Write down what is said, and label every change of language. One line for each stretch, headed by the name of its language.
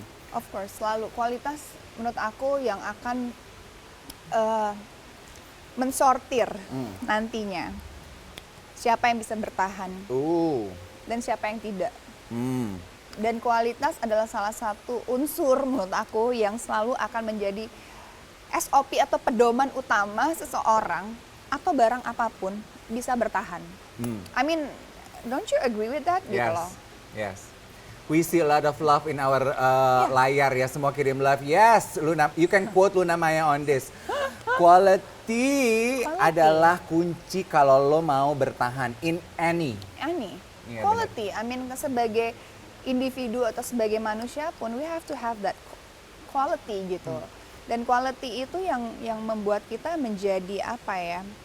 Indonesian: Of course, selalu kualitas menurut aku yang akan mensortir nantinya siapa yang bisa bertahan dan siapa yang tidak. Dan kualitas adalah salah satu unsur menurut aku yang selalu akan menjadi SOP atau pedoman utama seseorang atau barang apapun bisa bertahan.
English: I mean, don't you agree with that?
Indonesian: Gitu
English: Yes,
Indonesian: loh.
English: yes. We see a lot of love in our layar ya,
Indonesian: semua kirim
English: love. Yes, Luna, you can quote Luna Maya on this.
Indonesian: Quality adalah kunci kalau lo mau bertahan
English: in any.
Indonesian: Iya,
English: Quality, I mean
Indonesian: sebagai individu atau sebagai manusia pun
English: we have to have that quality gitu.
Indonesian: Dan quality itu yang membuat kita menjadi apa ya?